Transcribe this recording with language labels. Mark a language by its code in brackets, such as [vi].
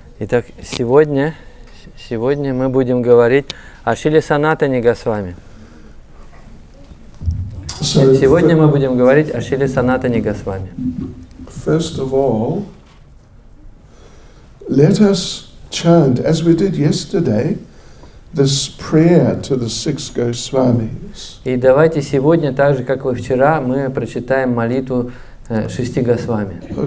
[ru] Итак, сегодня мы будем говорить о Шриле Санатане Госвами. Сегодня мы будем говорить о Шриле Санатане Госвами. [en] First of all, let us chant, as we did yesterday, this prayer to the six Goswamis. [ru] И давайте сегодня, так же как и вчера, мы прочитаем молитву шести Госвами.